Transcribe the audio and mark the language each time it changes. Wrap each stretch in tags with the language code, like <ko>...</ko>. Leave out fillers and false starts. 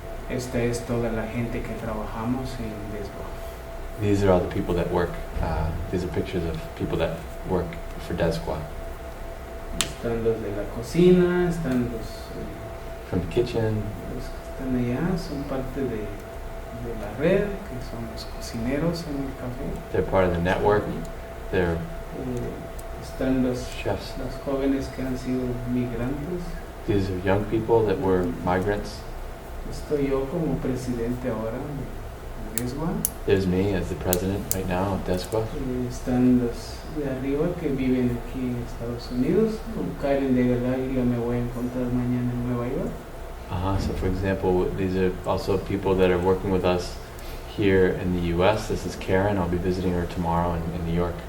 <es>Esta es toda la gente que trabajamos en DESGUA.</es> <en>These are all the people that work, these are pictures of people that work for DESGUA.</en> <es>Están los de la cocina, están los</es> <en>From the kitchen,</en> <es>que están allá, son parte de la red, que son los cocineros en el café.</es> <en>they're part of the network, they're</en> <es>Están</es> <en>chefs.</en> <es>las jóvenes que han sido migrantes.</es> <en>These are young people that were migrants.</en> <es>Estoy yo como presidente ahora de DESGUA.</es> <en>There's me as the president right now of DESGUA.</en> <es>Están los de arriba que viven aquí en Estados Unidos. Con Karen de verdad yo me voy a encontrar mañana en Nueva York.</es> <en>So for example, these are also people that are working with us here in the US. This is Karen, I'll be visiting her tomorrow in New York.</en>